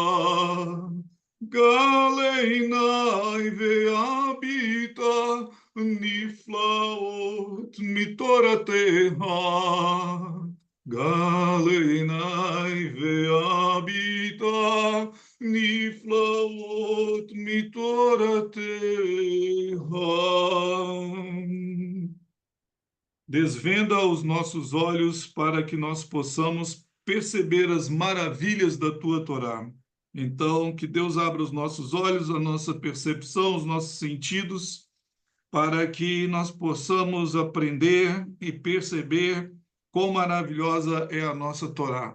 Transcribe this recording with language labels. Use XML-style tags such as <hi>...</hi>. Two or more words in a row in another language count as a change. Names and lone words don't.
<he>גלי והביטה נפלאות מתורתך. גל עיני והביטה נפלאות מתורתך.</he> <pt>Desvenda os nossos olhos para que nós possamos perceber as maravilhas da tua Torá. Então, que Deus abra os nossos olhos, a nossa percepção, os nossos sentidos, para que nós possamos aprender e perceber quão maravilhosa é a nossa Torá.</pt>